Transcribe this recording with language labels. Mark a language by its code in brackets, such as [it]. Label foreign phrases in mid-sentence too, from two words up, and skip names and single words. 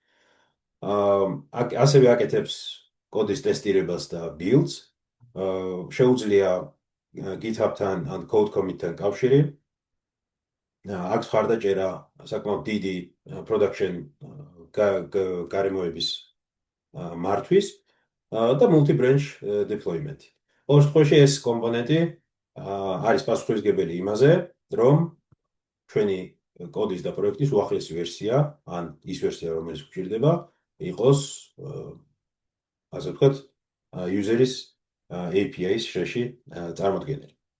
[ka] ასევე აკეთებს კოდის ტესტირებას და builds. შეუძლია GitHub-თან ან [en] code commit-თან [ka] კავშირი. აქვს ხარდაჭერა საკმაოდ დიდი production გარემოების მართვის და [en] multi-branch deployment. [ka] ორ შემთხვევაში ეს კომპონენტი არის პასუხისმგებელი იმაზე, რომ ჩვენი კოდის და პროექტის უახლესი ვერსია, ან ის ვერსია, რომელიც გვჭირდება, იყოს ასე ვთქვათ, user-ის API-ის შრეში წარმოდგენილი.